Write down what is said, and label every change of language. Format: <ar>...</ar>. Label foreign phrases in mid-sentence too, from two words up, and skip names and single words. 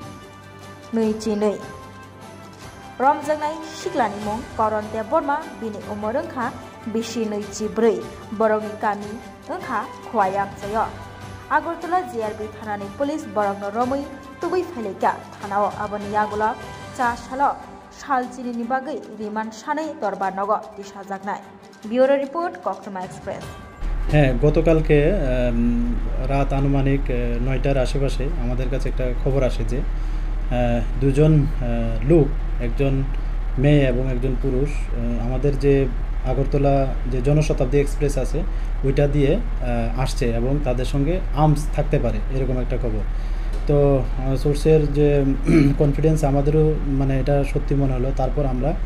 <trp>2 romjaknai siklani mung Karan Deborma bini umar wngkha bisi 2 borokni kami wngkha khwayam jayo Agartala GRP Thanani Police Borogno Romui Tubui Phailika Thanao Aboni Yagola Cha Salo Salchini ni bagai Riman Sanai Dorbar Nogo Tishajaknai</trp> <en>Bureau Report</en> <trp>Koktoma Express</trp> <bn>হ্যাঁ গতকালকে রাত আনুমানিক 9টার আশেপাশে আমাদের কাছে একটা খবর আসে যে দুজন লোক একজন মেয়ে এবং একজন পুরুষ আমাদের যে আগরতলা যে জনশতাব্দী এক্সপ্রেস আছে ওইটা দিয়ে আসছে এবং তাদের সঙ্গে আর্মস থাকতে পারে এরকম একটা খবর তো সোর্সের যে কনফিডেন্স আমাদেরও মানে এটা সত্যি মনে হলো তারপর আমরা</bn>